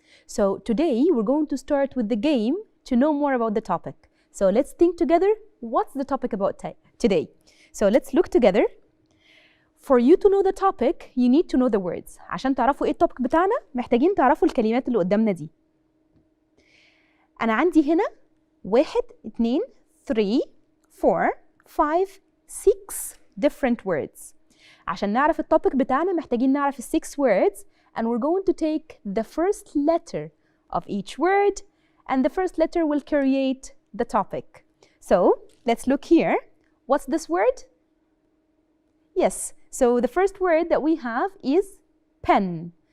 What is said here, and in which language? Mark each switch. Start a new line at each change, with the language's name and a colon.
English: So today we're going to start with the game to know more about the topic. So let's think together what's the topic about today. So let's look together. For you to know the topic, you need to know the words.
Arabic: عشان تعرفوا إيه التوبيك بتاعنا محتاجين تعرفوا الكلمات اللي قدامنا دي. أنا عندي هنا 1 2 3 4 5 6
English: different words.
Arabic: عشان نعرف التوبيك بتاعنا محتاجين نعرف ال
English: 6 words and we're going to take the first letter of each word and the first letter will create the topic. So let's look here. What's this word? Yes, so the first word that we have is pen.